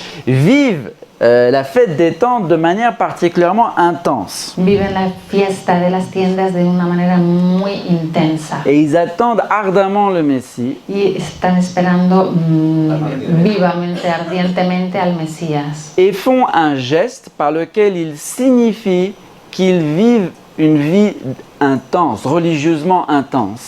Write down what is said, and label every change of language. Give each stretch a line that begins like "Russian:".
French: vivent la fête des tentes de manière particulièrement intense.
Spanish: viven la fiesta de las tiendas de una manera muy intensa
French: Et ils attendent ardemment le Messie.
Spanish: y están esperando vivamente, ardientemente al Mesías.
French: Et font un geste par lequel ils signifient qu'ils vivent une vie intense, religieusement intense.